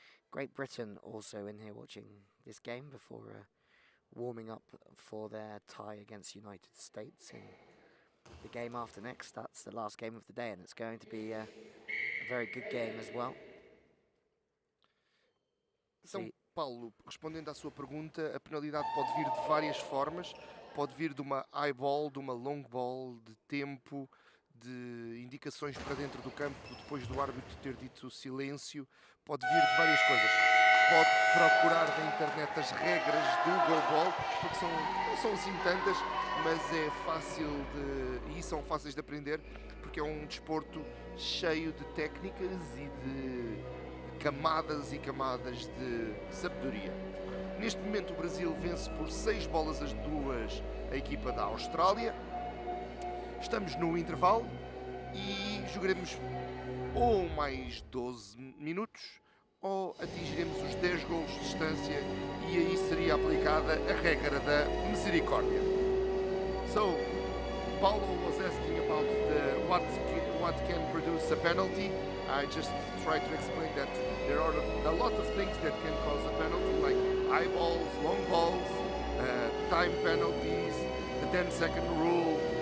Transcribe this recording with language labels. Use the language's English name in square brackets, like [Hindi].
[English] Great Britain also in here watching this game before warming up for their tie against United States in the game after next. That's the last game of the day, and it's going to be a very good game as well. [Portuguese] Então, Paulo, respondendo à sua pergunta, a penalidade pode vir de várias formas. Pode vir de uma high ball, de uma long ball, de tempo, de indicações para dentro do campo depois do árbitro ter dito silêncio. Pode vir de várias coisas. Pode procurar na internet as regras do GoalBall, porque não são assim tantas, mas é fácil e são fáceis de aprender, porque é um desporto cheio de técnicas e de camadas e camadas de sabedoria. Neste momento o Brasil vence por 6 bolas a 2 a equipa da Austrália. Estamos no intervalo e jogaremos ou mais 12 minutos ou atingiremos os 10 golos de distância e aí seria aplicada a regra da misericórdia. [English] So, Paulo was asking about what can produce a penalty. I just tried to explain that there are a lot of things that can cause a penalty, like high balls, long balls, time penalties, the 10-second rule.